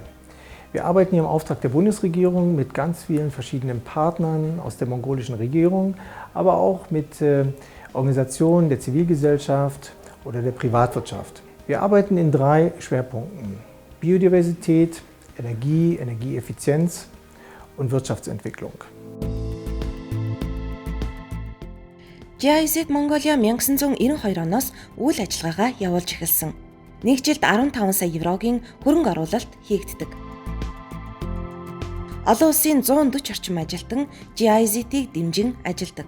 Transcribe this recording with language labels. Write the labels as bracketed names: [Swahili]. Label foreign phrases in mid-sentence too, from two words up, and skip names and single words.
[German] Wir arbeiten hier im Auftrag der Bundesregierung mit ganz vielen verschiedenen Partnern aus der mongolischen Regierung, aber auch mit Organisationen der Zivilgesellschaft oder der Privatwirtschaft. Wir arbeiten in 3 Schwerpunkten: Biodiversität, Energie, Energieeffizienz und Wirtschaftsentwicklung. [Mongolian] GIZ Mongolia 1992 оноос үйл ажиллагаагаа явуулж эхэлсэн. Нэг жилд 15 сая еврогийн хөрөнгө оруулалт хийгддэг. Олон улсын 140 орчим ажилтан GIZ-ийг дэмжин ажилдаг.